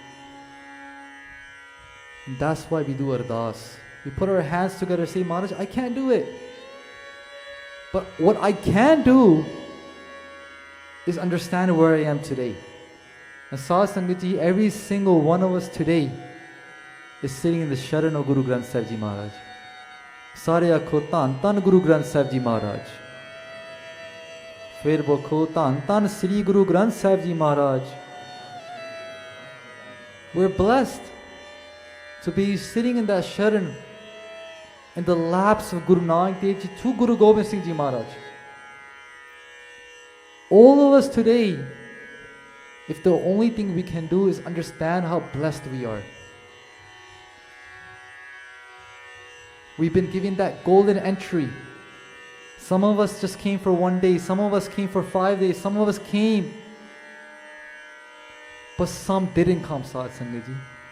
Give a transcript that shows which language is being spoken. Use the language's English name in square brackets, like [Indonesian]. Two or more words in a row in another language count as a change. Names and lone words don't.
[English] And that's why we do Ardas. We put our hands together and say, Maharaj, I can't do it. But what I can do is understand where I am today. And Sahib Sangat Ji, every single one of us today is sitting in the Sharan of Guru Granth Sahib Ji Maharaj. [Punjabi] ਸਾਰੇ ਆਖੋ ਤਨ ਤਨ ਗੁਰੂ ਗ੍ਰੰਥ ਸਾਹਿਬ ਜੀ ਮਹਾਰਾਜ. ਫਿਰ ਬੋਖੋ ਤਨ ਤਨ ਸ੍ਰੀ ਗੁਰੂ ਗ੍ਰੰਥ ਸਾਹਿਬ ਜੀ ਮਹਾਰਾਜ. [English] We're blessed to be sitting in that Sharan in the laps of Guru Nanak Dev Ji to Guru Gobind Singh Ji Maharaj. All of us today, if the only thing we can do is understand how blessed we are. We've been given that golden entry. Some of us just came for 1 day, some of us came for 5 days, some of us came, but some didn't come, Sahib Sangat Ji.